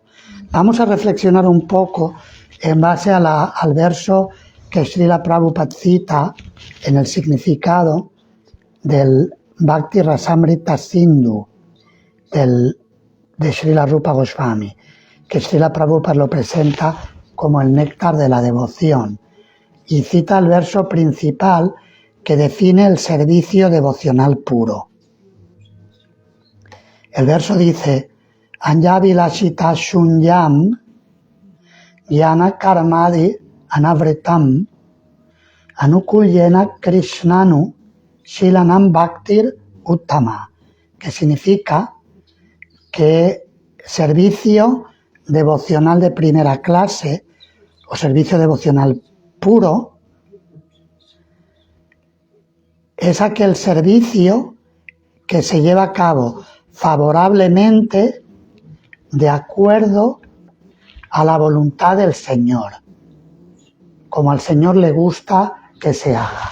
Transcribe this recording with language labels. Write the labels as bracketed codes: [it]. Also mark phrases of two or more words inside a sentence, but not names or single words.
[es] Vamos a reflexionar un poco en base al verso que Srila Prabhupada cita en el significado del Bhakti Rasamrita Sindhu de Srila Rupa Goswami. que Srila Prabhupada lo presenta como el néctar de la devoción, y cita el verso principal que define el servicio devocional puro. El verso dice: [sa] Anjavilashita shunyam jnana karmadi anavritam anukulyena krishnanu shilanam bhaktir uttama, [es] que significa que servicio devocional de primera clase o servicio devocional puro es aquel servicio que se lleva a cabo favorablemente de acuerdo a la voluntad del Señor, como al Señor le gusta que se haga.